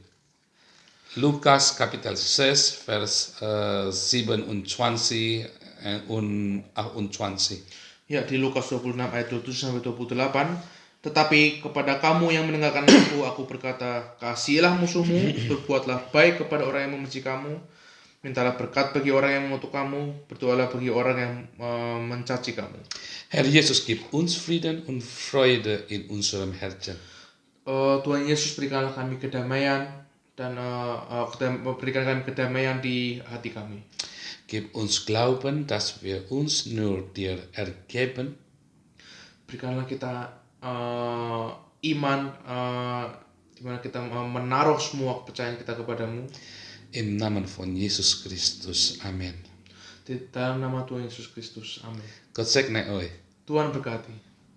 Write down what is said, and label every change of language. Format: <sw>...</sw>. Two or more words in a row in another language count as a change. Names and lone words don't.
<de>Lukas Kapitel 6, Vers 27 und 28.</de> <id>Ya, di Lukas 26 ayat 27-28. Tetapi kepada kamu yang mendengarkan aku berkata, kasihilah musuhmu, berbuatlah baik kepada orang yang membenci kamu, mintalah berkat bagi orang yang mengutuk kamu, berdoalah bagi orang yang mencaci kamu.</id> <de>Herr Jesus, gib uns Frieden und Freude in unserem Herzen.</de> <id>Tuhan Yesus, berikanlah kami kedamaian dan berikan kami kedamaian di hati kami.</id> <de>Gib uns Glauben, dass wir uns nur dir ergeben.</de> <id>Berikanlah kita iman di mana kita menaruh semua kepercayaan kita kepadamu.</id> <de>Im Namen von Jesus Christus. Amen.</de> <id>Di dalam nama Tuhan Yesus Kristus. Amin.</id> <de>Gott segne euch.</de> <id>Tuhan berkati.</id>